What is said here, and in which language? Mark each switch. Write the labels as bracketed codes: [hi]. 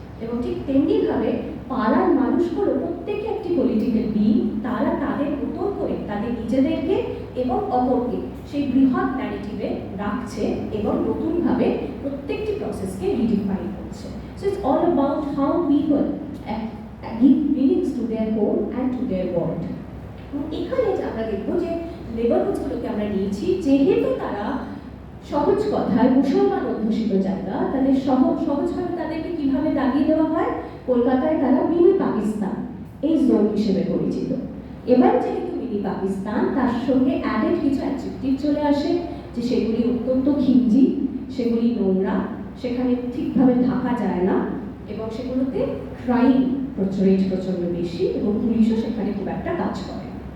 [bn] এবং ঠিক তেমনিভাবে পাড়ার মানুষগুলো প্রত্যেকে একটি পলিটিক্যাল বিং, তারা তাদের মতো করে তাদের নিজেদেরকে এবং অপরকে সেই বৃহৎ ন্যারেটিভে রাখছে এবং নতুনভাবে প্রত্যেকটি প্রসেসকে রিডিফাইন করছে। [en] So it's all about how people give meanings to their home and to their world. [bn] এখানে আমরা দেখবো যে নেবারহুডগুলোকে আমরা নিয়েছি, যেহেতু তারা সহজ কথায় মুসলমান অধ্যুষিত জায়গা, তাদের সহজভাবে তাদেরকে কিভাবে দাগিয়ে দেওয়া হয়, কলকাতায় তারা মিনি পাকিস্তান এই জোন হিসেবে পরিচিত। এবার যেহেতু মিনি পাকিস্তান, তার সঙ্গে অ্যাডেড কিছু অ্যাডজেক্টিভ চলে আসে, যে সেগুলি অত্যন্ত ঘিঞ্জি, সেগুলি নোংরা, সেখানে ঠিকভাবে থাকা যায় না, এবং সেগুলোতে ক্রাইম প্রচন্ড বেশি, এবং পুলিশও সেখানে খুব একটা কাজ করে।